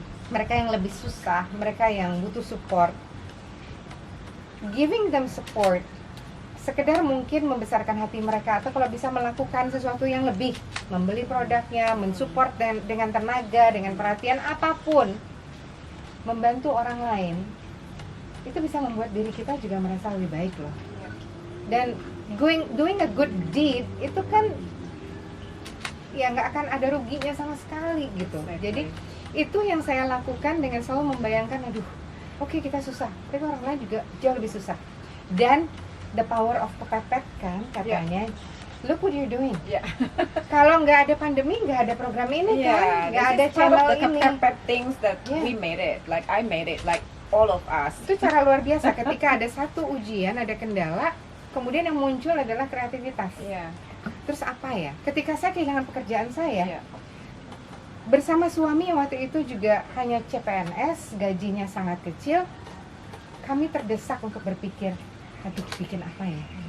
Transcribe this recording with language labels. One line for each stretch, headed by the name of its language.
Indonesian: Mereka yang lebih susah, mereka yang butuh support,
English: giving them support,
Indonesian: sekedar mungkin membesarkan hati mereka, atau kalau bisa melakukan sesuatu yang lebih, membeli produknya, mensupport dengan tenaga, dengan perhatian apapun, membantu orang lain, itu bisa membuat diri kita juga merasa lebih baik loh. Dan
English: doing a good deed
Indonesian: itu kan ya nggak akan ada ruginya sama sekali gitu. Jadi itu yang saya lakukan dengan selalu membayangkan, aduh, oke, kita susah, tapi orang lain juga jauh lebih susah. Dan
English: the power of
Indonesian: kepepet kan katanya,
English: look what you're doing.
Indonesian: Kalau nggak ada pandemi, nggak ada program ini kan, nggak ada channel ini.
English: Kepepet things that we made it, like I made it, like all of us.
Indonesian: Itu cara luar biasa. Ketika ada satu ujian, ada kendala, kemudian yang muncul adalah kreativitas. Terus apa ya? Ketika saya kehilangan pekerjaan saya, bersama suami yang waktu itu juga hanya CPNS, gajinya sangat kecil, kami terdesak untuk berpikir, aduh, bikin apa ya?